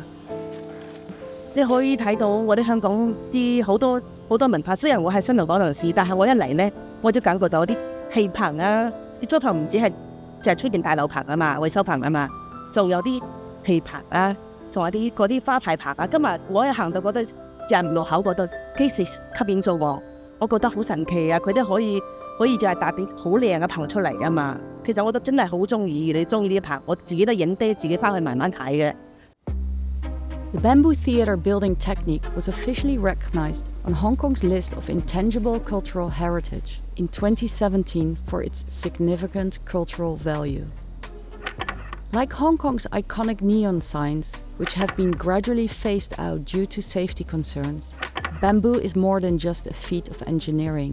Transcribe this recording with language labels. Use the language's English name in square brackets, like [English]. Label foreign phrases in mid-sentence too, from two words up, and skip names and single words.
[Cantonese] 你可以睇到我哋香港啲好多文化，雖然我係新來港人士，但係我一嚟咧，我都感覺到啲氣棚啊，啲竹棚唔止係就係出邊大樓棚啊嘛，維修棚啊嘛，仲有啲氣棚啊。仲有啲嗰啲花牌棚啊！今日我一行到嗰度入路口嗰度，幾時吸引咗我覺得好神奇啊！佢哋可以就係搭啲好靚嘅棚出嚟啊嘛！其實我覺得真係好中意，你中意呢啲棚，我自己都影低，自己翻去慢慢睇嘅。 [English] The bamboo theater building technique was officially recognized on Hong Kong's list of intangible cultural heritage in 2017 for its significant cultural value. Like Hong Kong's iconic neon signs, which have been gradually phased out due to safety concerns, bamboo is more than just a feat of engineering.